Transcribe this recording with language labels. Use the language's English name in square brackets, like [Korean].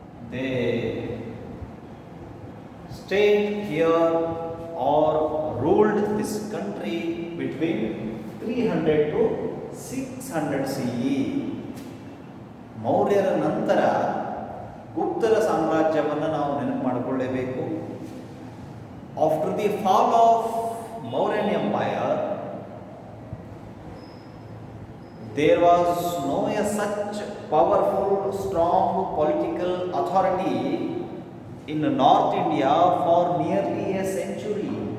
[English] They stayed here or ruled this country between 300 to 600 CE. [Kannada] ಮೌರ್ಯರ ನಂತರ ಗುಪ್ತರ ಸಾಮ್ರಾಜ್ಯವನ್ನು ನಾವು ನೆನಪು ಮಾಡಿಕೊಳ್ಳಬೇಕು. [English] After the fall of Mauryan empire there was no such powerful strong political authority in North India for nearly a century.